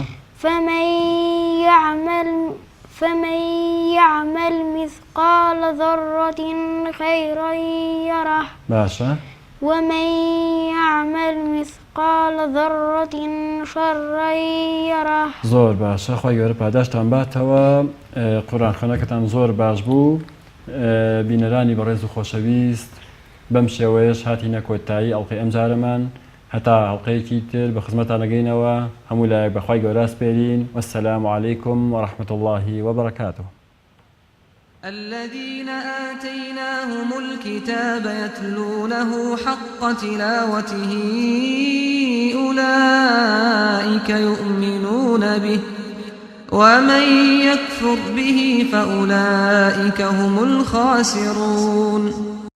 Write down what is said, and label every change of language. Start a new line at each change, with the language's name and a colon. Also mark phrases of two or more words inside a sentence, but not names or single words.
Arabic: فمن يعمل مثقال ذرة خيرا يره
Central Kurdish: باشا
Arabic: ومن يعمل مثقال ذرة شرا يره
Central Kurdish: زور باشا خواه گەورە پاداشتان باتەوە قورآن خوێنەکەتان زۆر باش بوو بینەرانی بەڕێز و خۆشەویست بەم شێوەیەش هاتینە کۆتایی ئەڵقەی ئەمجارەمان هەتا ئەڵقەیەکی تر بە خزمەتان نەگەینەوە هەموو لایەک بەخوای گەورە سپێرین
Arabic: وەسەلام عەلەیکم وەڕەحمەت اللهی وبەرەکاتوه الذين آتيناهم الكتاب يتلونه حق تلاوته أولئك يؤمنون به ومن يكفر به فأولئك هم الخاسرون